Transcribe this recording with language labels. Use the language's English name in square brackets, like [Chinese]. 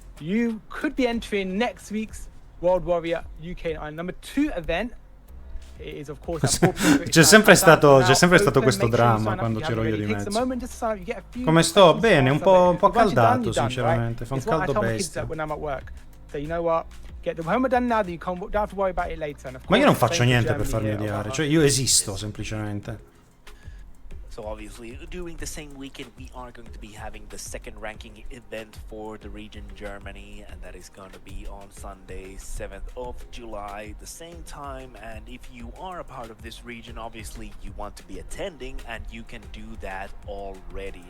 [English] You could be entering next week's World Warrior UK and Ireland number 2 event. [Italian] C'è sempre stato questo dramma quando c'ero io di mezzo. Come sto? Bene, un po' caldato sinceramente, fa un caldo bestia. Ma io non faccio niente per farmi odiare, cioè io esisto semplicemente. [English] So obviously, during the same weekend, we are going to be having the second ranking event for the region Germany, and that is going to be on Sunday, 7th of July, the same time. And if you are a part of this region, obviously you want to be attending, and you can do that already.